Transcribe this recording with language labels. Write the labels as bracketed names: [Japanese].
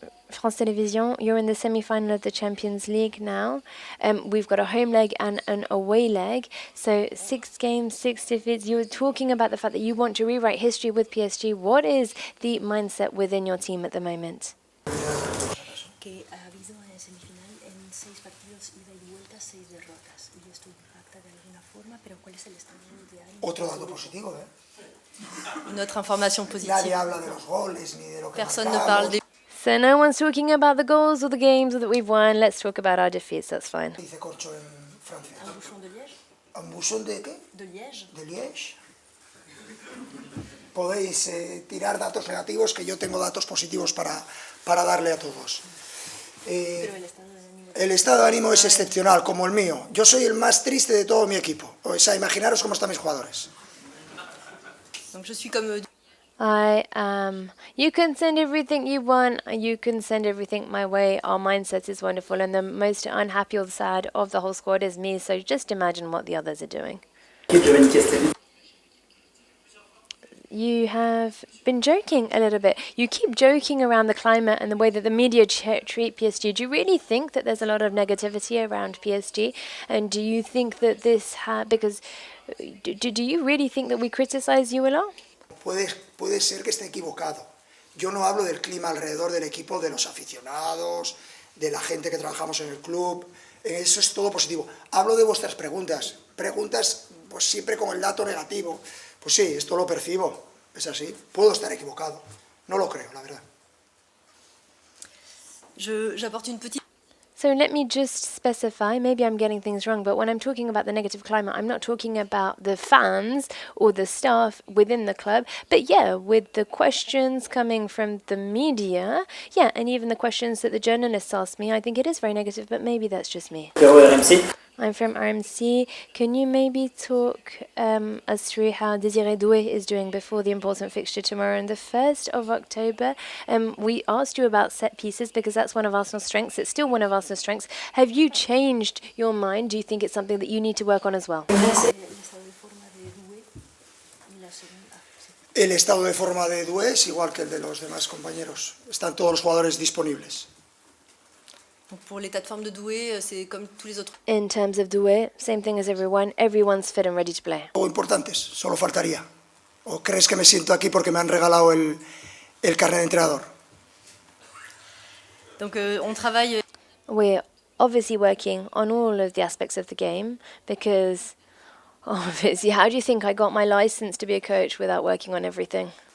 [English] France Télévisions, you're in the semi-final of the Champions League now. We've got a home leg and an away leg. So 6 games, 6 defeats. You were talking about the fact that you want to rewrite history with PSG. What is the mindset within your team at the moment? [Spanish] Que ha habido en semifinal en 6 partidos ida y vuelta, 6 derrotas. Y esto impacta de alguna forma, pero ¿cuál es el estado de ánimo? Otro dato positivo, ¿eh? [French] Une autre information positive. [Spanish] Nadie habla de los goles ni de lo que [French] Personne ne parle des... [English] So no one's talking about the goals or the games that we've won. Let's talk about our defeats, that's fine. [Spanish] Dice corcho en Francia. [French] Un bouchon de Liège. ¿Un bouchon [Spanish] de qué? [French] De Liège. De Liège. [Spanish] Podéis tirar datos negativos, que yo tengo datos positivos para darle a todos. El estado de ánimo es excepcional, como el mío. Yo soy el más triste de todo mi equipo. O sea, imaginaros cómo están mis jugadores. [French] Donc je suis comme [English] I am. You can send everything you want. You can send everything my way. Our mindset is wonderful, and the most unhappy or sad of the whole squad is me. So just imagine what the others are doing. You have been joking a little bit. You keep joking around the climate and the way that the media treat PSG. Do you really think that there's a lot of negativity around PSG? And do you think that this because do you really think that we criticize you a lot? [Spanish] Puede ser que esté equivocado. Yo no hablo del clima alrededor del equipo, de los aficionados, de la gente que trabajamos en el club. Eso es todo positivo. Hablo de vuestras preguntas. Preguntas pues siempre con el dato negativo. Pues sí, esto lo percibo. Es así. Puedo estar equivocado. No lo creo, la verdad. [French] j'apporte une petite [English] So let me just specify, maybe I'm getting things wrong, but when I'm talking about the negative climate, I'm not talking about the fans or the staff within the club, but yeah, with the questions coming from the media, yeah, and even the questions that the journalists ask me, I think it is very negative, but maybe that's just me. I'm from RMC. Can you maybe talk us through how Désiré Doué is doing before the important fixture tomorrow on the 1st of October? We asked you about set pieces because that's one of Arsenal's strengths. It's still one of Arsenal's strengths. Have you changed your mind? Do you think it's something that you need to work on as well? [Spanish] El estado de forma de Doué es igual que el de los demás compañeros. Están todos los jugadores disponibles. [French] Donc pour l'état de forme de Doué, c'est comme tous les autres. [English] In terms of Doué, same thing as everyone. Everyone's fit and ready to play. [Spanish] O importantes, solo faltaría. ¿O crees que me siento aquí porque me han regalado el carnet de entrenador? [French] Donc on travaille. [English] We're obviously working on all of the aspects of the game because, obviously, how do you think I got my license to be a coach without working on everything?